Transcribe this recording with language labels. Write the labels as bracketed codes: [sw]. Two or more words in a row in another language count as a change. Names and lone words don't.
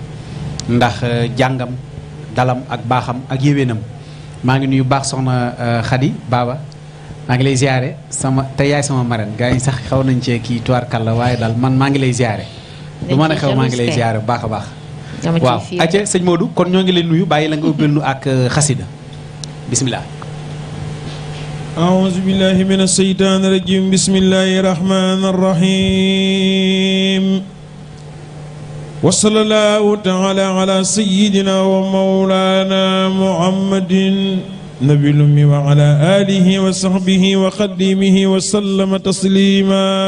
[wo] ndax jàngam dalam ak baaxam ak yéwénam maa ngi nuyu baax soxna Khady Baba maa ngi lay ziare te yaay sama marraine gars yi sax xaw nañ cee kii tuwaar kàlla waaye daal man maa ngi lay ziare. du mën a xew maa ngi lay ziare bu baax a baax. waaw acca sëñ Modou kon ñoo ngi leen nuyu bàyyi la nga ubbil nu ak xasida bismillah. [ar] أعوذ بالله من الشيطان الرجيم بسم الله الرحمن الرحيم وصلى الله تعالى على سيدنا ومولانا محمد نبي الأمي وعلى آله وصحبه وخديمه وسلم تسليما